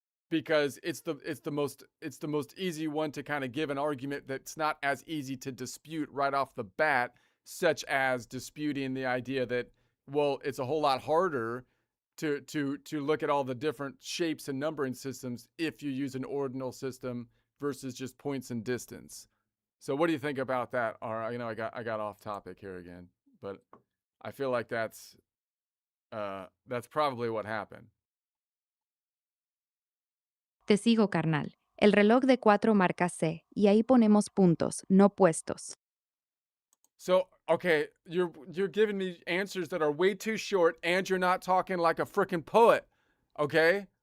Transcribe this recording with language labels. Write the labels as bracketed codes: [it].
[en] because it's the most easy one to kind of give an argument that's not as easy to dispute right off the bat, such as disputing the idea that, well, it's a whole lot harder to look at all the different shapes and numbering systems if you use an ordinal system versus just points and distance. So what do you think about that? Or, I got off topic here again, but I feel like that's probably what happened. [es] Te sigo, carnal. El reloj de 4 marca C, y ahí ponemos puntos, no puestos. [en] So, okay, you're giving me answers that are way too short, and you're not talking like a freaking poet, okay?